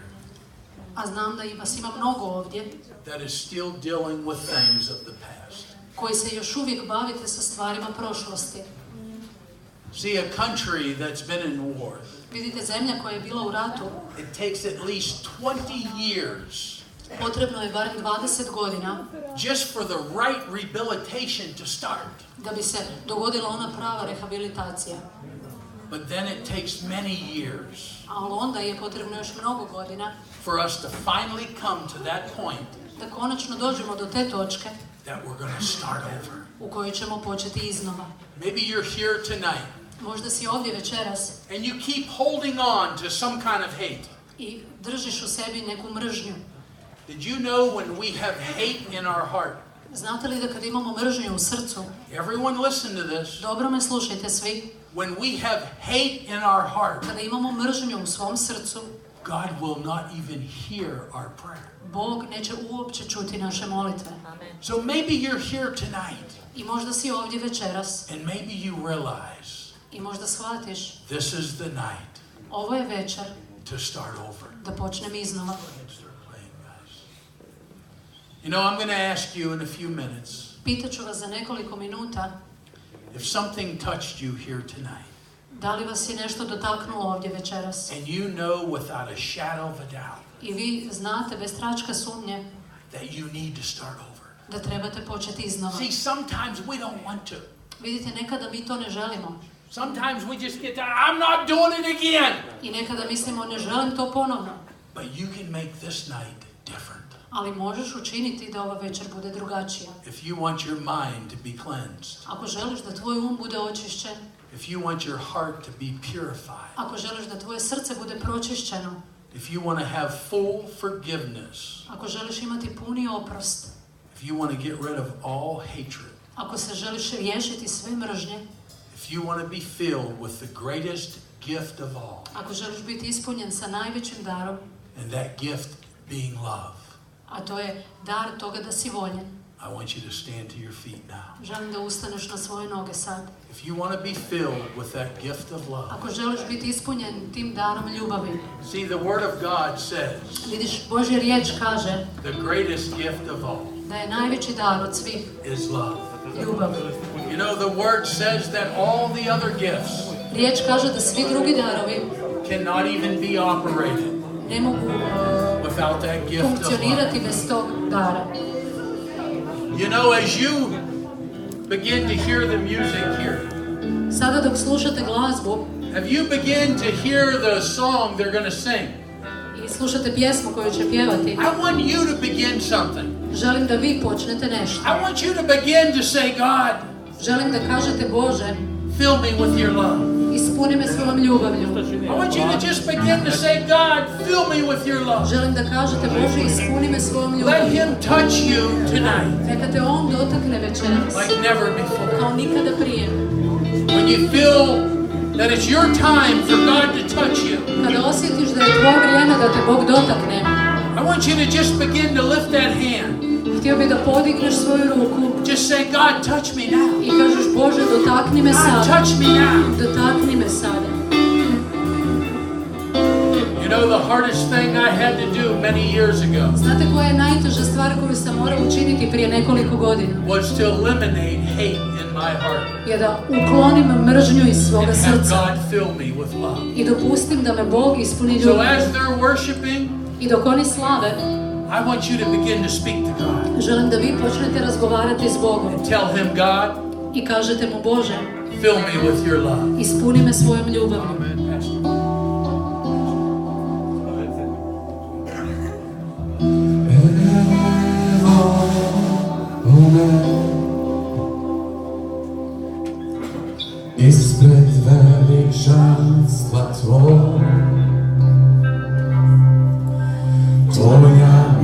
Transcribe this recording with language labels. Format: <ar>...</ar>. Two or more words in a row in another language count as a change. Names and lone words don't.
<hr>a znam da vas ima mnogo ovdje,</hr> <en>that is still dealing with things of the past.</en> <hr>koji se još uvijek bavite sa stvarima prošlosti.</hr> <en>See, a country that's been in war,</en> <hr>Vidite, zemlja koja je bila u ratu,</hr> <en>it takes at least 20 years</en> <hr>potrebno je barem 20 godina</hr> <en>just for the right rehabilitation to start.</en> <hr>da bi se dogodila ona prava rehabilitacija.</hr> <en>But then it takes many years</en> <hr>Ali onda je potrebno još mnogo godina</hr> <en>for us to finally come to that point</en> <hr>da konačno dođemo do te točke</hr> <en>that we're going to start over.</en> <hr>u kojoj ćemo početi iznova.</hr> <en>Maybe you're here tonight</en> <hr>Možda si ovdje večeras</hr> <en>and you keep holding on to some kind of hate.</en> <hr>i držiš u sebi neku mržnju.</hr> <en>Did you know when we have hate in our heart?</en> <hr>Znate li da kad imamo mržnju u srcu,</hr> <en>Everyone listen to this.</en> <hr>dobro me slušajte svi,</hr> <en>When we have hate in our heart,</en> <hr>kada imamo mržnju u svom srcu,</hr> <en>God will not even hear our prayer.</en> <hr>Bog neće uopće čuti naše molitve.</hr> <en>So maybe you're here tonight</en> <hr>I možda si ovdje večeras</hr> <en>and maybe you realize</en> <hr>i možda shvatiš,</hr> <en>this is the night</en> <hr>ovo je večer</hr> <en>to start over.</en> <hr>da počnem iznova.</hr> <en>You know, I'm going to ask you in a few minutes</en> <hr>Pitaću vas za nekoliko minuta,</hr> <en>if something touched you here tonight</en> <hr>da li vas je nešto dotaknulo ovdje večeras.</hr> <en>and you know without a shadow of a doubt</en> <hr>I vi znate bez tračka sumnje</hr> <en>that you need to start over.</en> <hr>da trebate početi iznova.</hr> <en>See, sometimes we don't want to.</en> <hr>Vidite, nekada mi to ne želimo.</hr> <en>Sometimes we just get down, I'm not doing it again.</en> <hr>I nekada mislimo, ne želim to ponovno.</hr> <en>But you can make this night different.</en> <hr>Ali možeš učiniti da ova večer bude drugačija.</hr> <en>If you want your mind to be cleansed,</en> <hr>Ako želiš da tvoj um bude očišćen,</hr> <en>if you want your heart to be purified,</en> <hr>ako želiš da tvoje srce bude pročišćeno,</hr> <en>if you want to have full forgiveness,</en> <hr>ako želiš imati puni oprost,</hr> <en>if you want to get rid of all hatred,</en> <hr>ako se želiš riješiti sve mržnje,</hr> <en>if you want to be filled with the greatest gift of all,</en> <hr>ako želiš biti ispunjen sa najvećim darom,</hr> <en>and that gift being love,</en> <hr>a to je dar toga da si voljen,</hr> <en>I want you to stand to your feet now.</en> <hr>želim da ustaneš na svoje noge sad.</hr> <en>If you want to be filled with that gift of love,</en> <hr>Ako želiš biti ispunjen tim darom ljubavi,</hr> <en>see, the Word of God says</en> <hr>vidiš, Božja riječ kaže</hr> <en>the greatest gift of all</en> <hr>da je najveći dar od svih</hr> <en>is love.</en> <hr>ljubav.</hr> <en>You know, the Word says that all the other gifts</en> <hr>Riječ kaže da svi drugi darovi</hr> <en>cannot even be operated</en> <hr>ne mogu</hr> <en>without that gift of love.</en> <hr>funkcionirati bez tog dara.</hr> <en>You know, as you begin to hear the music here,</en> <hr>Sada dok slušate glazbu</hr> <en>have you begin to hear the song they're going to sing?</en> <hr>i slušate pjesmu koju će pjevati,</hr> <en>I want you to begin something.</en> <hr>želim da vi počnete nešto.</hr> <en>I want you to begin to say, God,</en> <hr>Želim da kažete, Bože,</hr> <en>fill me with your love.</en> <hr>ispuni me svojom ljubavlju.</hr> <en>I want you to just begin to say, God, fill me with your love.</en> <hr>Želim da kažete, Bože, ispuni me svojom</hr> <en>Let</en> <hr>ljubavlju.</hr> <en>him touch you tonight</en> <hr>Neka te on dotakne večeras,</hr> <en>like never before.</en> <hr>kao nikada prije.</hr> <en>When you feel that it's your time for God to touch you,</en> <hr>Kada osjetiš da je tvoje vrijeme da te Bog dotakne,</hr> <en>I want you to just begin to lift that hand.</en> <hr>htio bi da podigneš svoju ruku</hr> <en>Just say, God, touch me now.</en> <hr>i kažeš, Bože, dotakni me</hr> <en>God,</en> <hr>sada.</hr> <en>touch me now.</en> <hr>Dotakni me sada.</hr> <en>You know, the hardest thing I had to do many years ago</en> <hr>Znate koja je najteža stvar koju sam morao učiniti prije nekoliko godina?</hr> <en>was to eliminate hate in my heart</en> <hr>Je da uklonim mržnju iz svoga</hr> <en>and have</en> <hr>srca</hr> <en>God fill me with love.</en> <hr>i dopustim da me Bog ispuni</hr> <en>So</en> <hr>ljubavlju.</hr> <en>as they're worshiping,</en> <hr>I dok oni slave,</hr> <en>I want you to begin to speak to God.</en> <hr>želim da vi počnete razgovarati s Bogom</hr> <en>Tell him, God,</en> <hr>i kažete mu, Bože,</hr> <en>fill me with your love.</en> <hr>ispuni me svojom ljubavlju. Ispred veličanstva tvoj, tvoja</hr>